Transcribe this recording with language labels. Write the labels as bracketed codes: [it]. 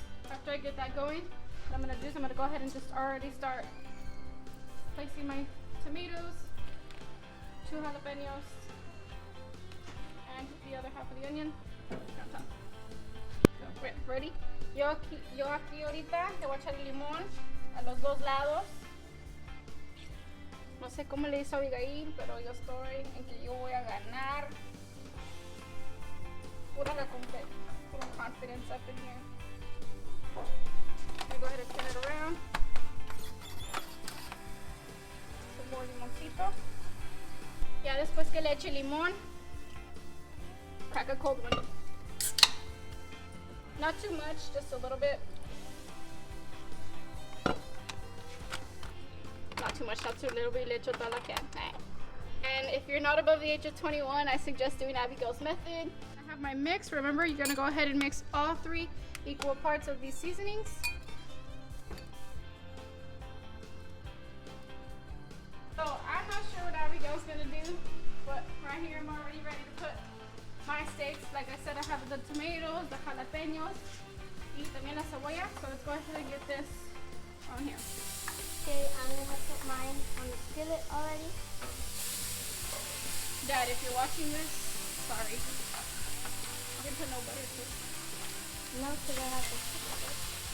[en] After I get that going, what I'm gonna do is I'm gonna go ahead and just already start placing my tomatoes, 2 jalapenos, and the other half of the onion on top. So, wait, ready? [es] Yo aquí ahorita le voy a echar el limón a los dos lados. No sé cómo le hizo Abigail, pero yo estoy en que yo voy a ganar. [en] Pura confidence up in here. I'm going to go ahead and turn it around. Some more limoncito. [es] Ya después que le eche limón, [en] crack a cold one. Not too much, just a little bit. Not too much, not too little bit, [es] le echo toda la que hay. [en] And if you're not above the age of 21, I suggest doing Abigail's method. I have my mix. Remember, you're gonna go ahead and mix all 3 equal parts of these seasonings. So I'm not sure what Abigail's gonna do, but right here I'm already ready to put my steaks. Like I said, I have the tomatoes, the jalapenos, [es] y también la cebolla. [en] So let's go ahead and get this on here. Okay, I'm gonna put mine on the skillet already. Dad, if you're watching this, sorry. You can put no butter too. No, because I have to cook it.